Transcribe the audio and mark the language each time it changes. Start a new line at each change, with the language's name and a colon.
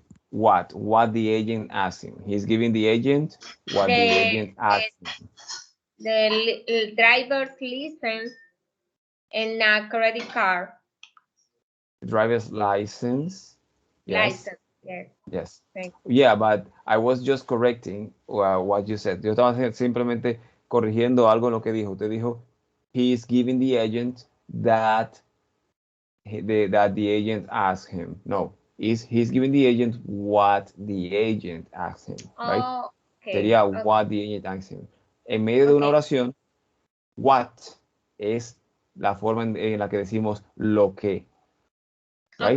English: What the agent asked him. He's giving the agent what the agent asked him. The driver's license and a credit card. Driver's license. Yes. License, yes. Yes. Thank you. Yeah, but I was just correcting what you said.
Spanish: Yo estaba simplemente corrigiendo algo en lo que dijo. Usted dijo,
English: he is giving the agent that the agent asked him. No, he's giving the agent what the agent asked him, right? Oh, okay.
Spanish: Sería
English: Okay. what the agent asked him.
Spanish: En medio de una oración, what es la forma en la que decimos lo que, right?